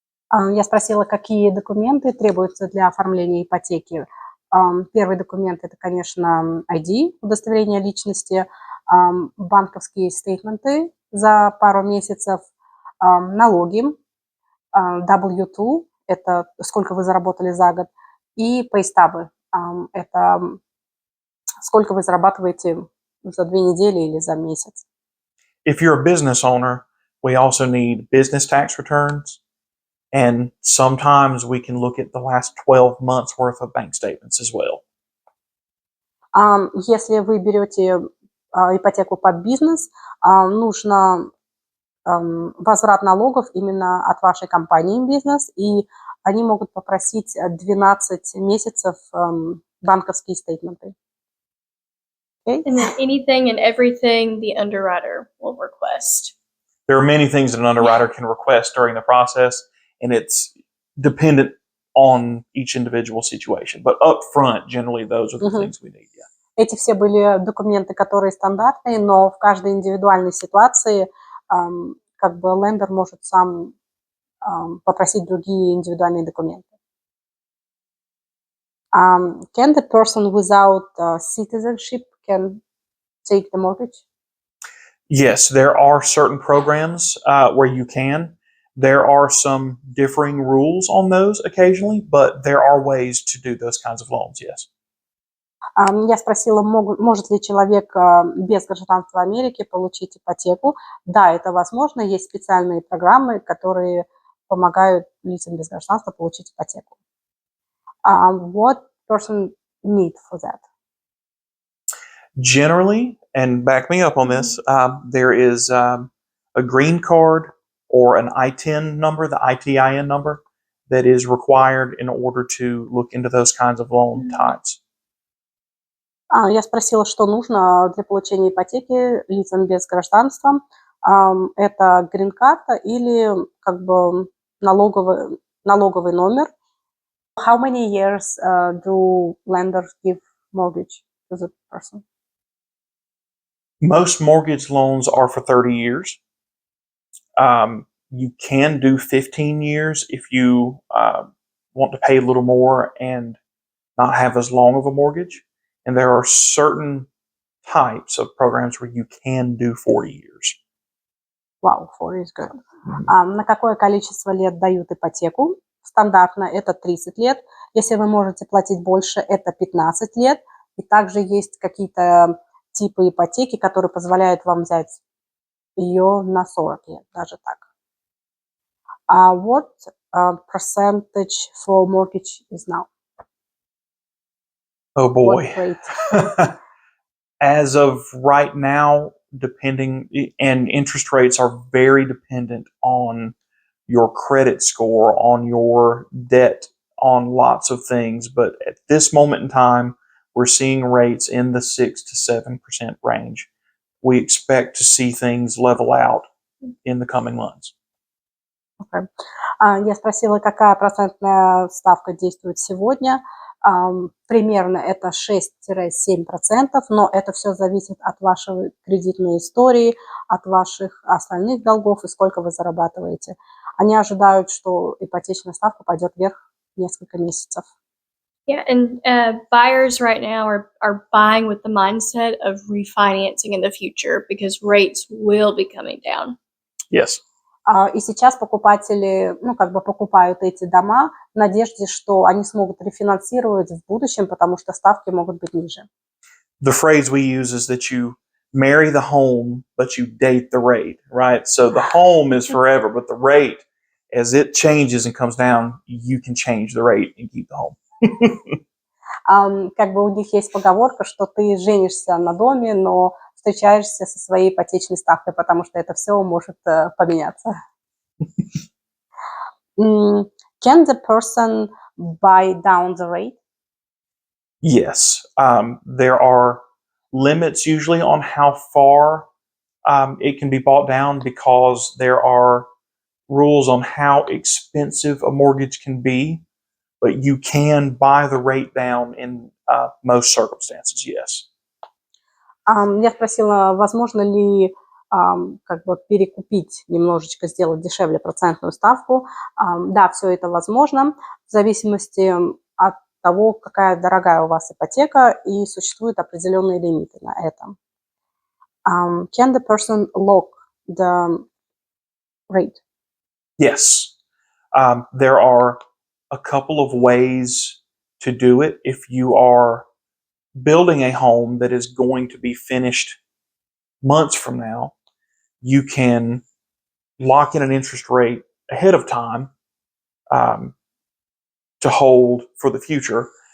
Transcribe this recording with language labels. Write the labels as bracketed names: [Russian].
[Russian] Я спросила, какие документы требуются для оформления ипотеки. Первый документ – это, конечно, ID, удостоверение личности, банковские стейтменты за пару месяцев, налоги, W-2 – это сколько вы заработали за год, и пейстабы – это сколько вы зарабатываете за 2 недели или за месяц. [English] If you're a business owner, we also need business tax returns, and sometimes we can look at the last 12 months worth of bank statements as well. [Russian] Если вы берете ипотеку под бизнес, нужно возврат налогов именно от вашей компании бизнес, и они могут попросить 12 месяцев банковские стейтменты. [English] Okay? And then anything and everything the underwriter will request. There are many things that an underwriter can request during the process, and it's dependent on each individual situation. But up front, generally, those are the things we need. Yeah. [Russian] Эти все были документы, которые стандартные, но в каждой индивидуальной ситуации как бы лендер может сам попросить другие индивидуальные документы. [English] Can the person without citizenship can take the mortgage? Yes, there are certain programs where you can. There are some differing rules on those occasionally, but there are ways to do those kinds of loans, yes. [Russian] Я спросила, может ли человек без гражданства Америки получить ипотеку. Да, это возможно. Есть специальные программы, которые помогают лицам без гражданства получить ипотеку. [English] What person need for that? Generally, and back me up on this, there is a green card or an ITIN number, the ITIN number, that is required in order to look into those kinds of loan types. [Russian] Я спросила, что нужно для получения ипотеки лицам без гражданства. Это грин-карта или как бы налоговый номер. [English] How many years do lenders give mortgage to the person? Most mortgage loans are for 30 years. You can do 15 years if you want to pay a little more and not have as long of a mortgage. And there are certain types of programs where you can do 40 years. Wow, 40 is good. [Russian] На какое количество лет дают ипотеку? Стандартно это 30 лет. Если вы можете платить больше, это 15 лет. И также есть какие-то типы ипотеки, которые позволяют вам взять ее на 40 лет, даже так. [English] What percentage for mortgage is now? Oh boy. What rate? As of right now, depending, and interest rates are very dependent on your credit score, on your debt, on lots of things. But at this moment in time, we're seeing rates in the 6 to 7% range. We expect to see things level out in the coming months. Okay. [Russian] Я спросила, какая процентная ставка действует сегодня. Примерно это 6-7%, но это все зависит от вашей кредитной истории, от ваших остальных долгов и сколько вы зарабатываете. Они ожидают, что ипотечная ставка пойдет вверх несколько месяцев. [English] Yeah, and buyers right now are buying with the mindset of refinancing in the future because rates will be coming down. Yes. [Russian] И сейчас покупатели, покупают эти дома в надежде, что они смогут рефинансировать в будущем, потому что ставки могут быть ниже. [English] The phrase we use is that you marry the home, but you date the rate, right? So the home is forever, but the rate, as it changes and comes down, you can change the rate and keep the home. [Russian] Как бы у них есть поговорка, что ты женишься на доме, но встречаешься со своей ипотечной ставкой, потому что это все может поменяться. [English] Can the person buy down the rate? Yes. There are limits usually on how far it can be bought down because there are rules on how expensive a mortgage can be, but you can buy the rate down in most circumstances, yes. [Russian] Я спросила, возможно ли как бы перекупить немножечко, сделать дешевле процентную ставку. Да, все это возможно, в зависимости от того, какая дорогая у вас ипотека, и существуют определенные лимиты на это. [English] Can the person lock the rate? Yes. There are a couple of ways to do it. If you are building a home that is going to be finished months from now, you can lock in an interest rate ahead of time to hold for the future.